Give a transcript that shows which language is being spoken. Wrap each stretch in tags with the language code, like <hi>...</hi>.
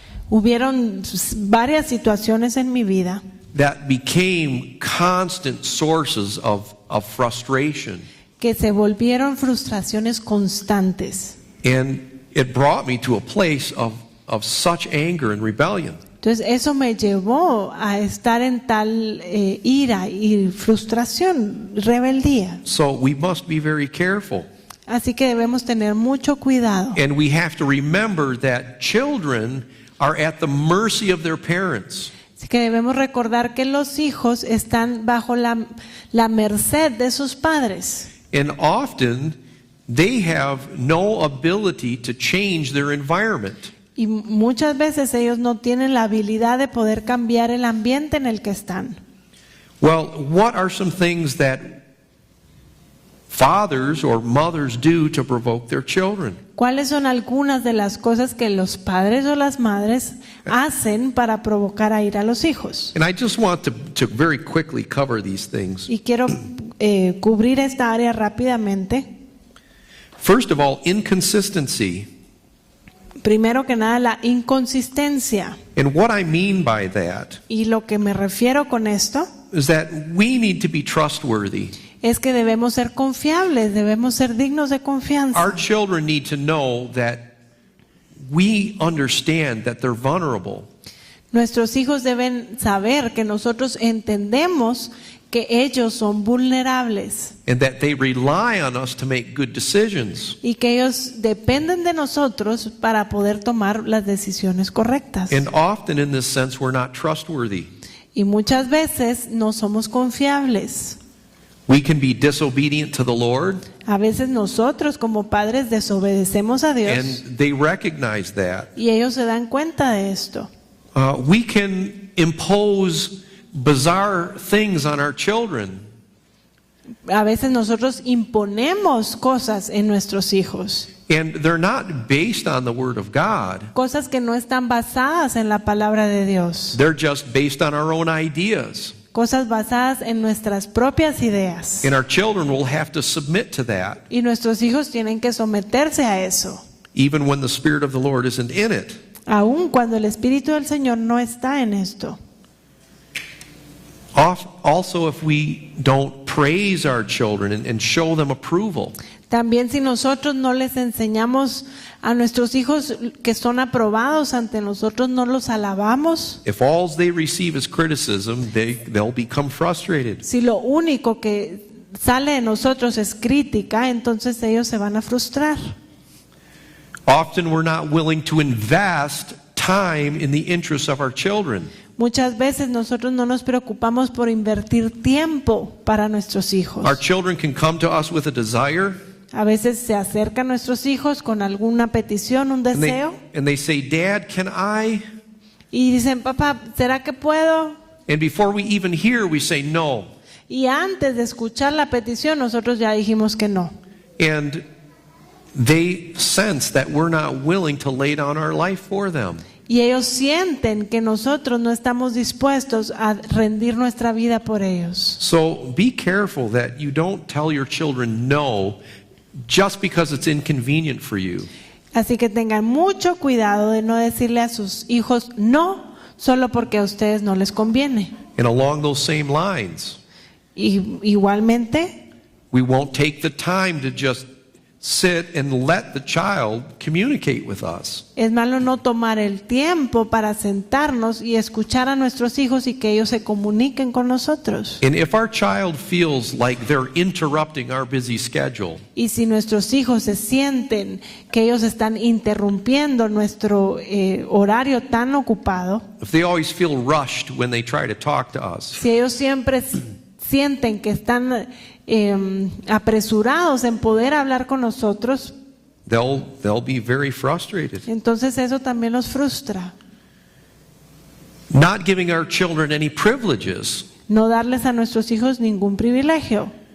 <es>Hubieron varias situaciones en mi vida</es> <en>that became constant sources of frustration.</en> <es>que se volvieron frustraciones constantes.</es> <en>And it brought me to a place of such anger and rebellion.</en> <es>Entonces eso me llevó a estar en tal ira y frustración, rebeldía.</es> <en>So we must be very careful.</en> <es>Así que debemos tener mucho cuidado.</es> <en>And we have to remember that children are at the mercy of their parents.</en> <es>Así que debemos recordar que los hijos están bajo la merced de sus padres.</es> <en>And often they have no ability to change their environment.</en> <es>Y muchas veces ellos no tienen la habilidad de poder cambiar el ambiente en el que están.</es> <en>Well, what are some things that fathers or mothers do to provoke their children?</en> <es>¿Cuáles son algunas de las cosas que los padres o las madres hacen para provocar a ira a los hijos?</es> <en>And I just want to very quickly cover these things.</en> <es>Y quiero cubrir esta área rápidamente.</es> <en>First of all, inconsistency.</en> <es>Primero que nada, la inconsistencia.</es> <en>And what I mean by that</en> <es>Y lo que me refiero con esto</es> <en>is that we need to be trustworthy.</en> <es>es que debemos ser confiables, debemos ser dignos de confianza.</es> <en>Our children need to know that we understand that they're vulnerable.</en> <es>Nuestros hijos deben saber que nosotros entendemos que ellos son vulnerables</es> <en>And that they rely on us to make good decisions.</en> <es>y que ellos dependen de nosotros para poder tomar las decisiones correctas.</es> <en>And often in this sense we're not trustworthy.</en> <es>Y muchas veces no somos confiables.</es> <en>We can be disobedient to the Lord,</en> <es>A veces nosotros como padres desobedecemos a Dios</es> <en>and they recognize that.</en> <es>y ellos se dan cuenta de esto.</es> <en>We can impose bizarre things on our children.</en> <es>A veces nosotros imponemos cosas en nuestros hijos,</es> <en>And they're not based on the Word of God.</en> <es>cosas que no están basadas en la palabra de Dios,</es> <en>They're just based on our own ideas.</en> <es>cosas basadas en nuestras propias ideas.</es> <en>And our children will have to submit to that,</en> <es>Y nuestros hijos tienen que someterse a eso,</es> <en>even when the Spirit of the Lord isn't in it.</en> <es>aun cuando el Espíritu del Señor no está en esto.</es> <en>Also, if we don't praise our children and show them approval,</en> <es>También si nosotros no les enseñamos a nuestros hijos que son aprobados ante nosotros, no los alabamos,</es> <en>if all they receive is criticism, they'll become frustrated.</en> <es>si lo único que sale de nosotros es crítica, entonces ellos se van a frustrar.</es> <en>Often we're not willing to invest time in the interests of our children.</en> <es>Muchas veces nosotros no nos preocupamos por invertir tiempo para nuestros hijos.</es> <en>Our children can come to us with a desire,</en> <es>A veces se acercan nuestros hijos con alguna petición, un deseo,</es> <en>and they say, Dad, can I?</en> <es>y dicen, papá, ¿será que puedo?</es> <en>And before we even hear, we say no.</en> <es>Y antes de escuchar la petición, nosotros ya dijimos que no.</es> <en>And they sense that we're not willing to lay down our life for them.</en> <es>Y ellos sienten que nosotros no estamos dispuestos a rendir nuestra vida por ellos.</es> <en>So be careful that you don't tell your children no just because it's inconvenient for you.</en> <es>Así que tengan mucho cuidado de no decirle a sus hijos no solo porque a ustedes no les conviene.</es> <en>And along those same lines,</en> <es>Y igualmente,</es> <en>we won't take the time to just sit and let the child communicate with us.</en> <es>es malo no tomar el tiempo para sentarnos y escuchar a nuestros hijos y que ellos se comuniquen con nosotros.</es> <en>And if our child feels like they're interrupting our busy schedule,</en> <es>Y si nuestros hijos se sienten que ellos están interrumpiendo nuestro horario tan ocupado,</es> <en>if they always feel rushed when they try to talk to us,</en> <es>si ellos siempre sienten que están apresurados en poder hablar con nosotros,</es> <en>they'll be very frustrated.</en> <es>entonces eso también los frustra.</es> <en>Not giving our children any privileges.</en> <es>No darles a nuestros hijos ningún privilegio.</es>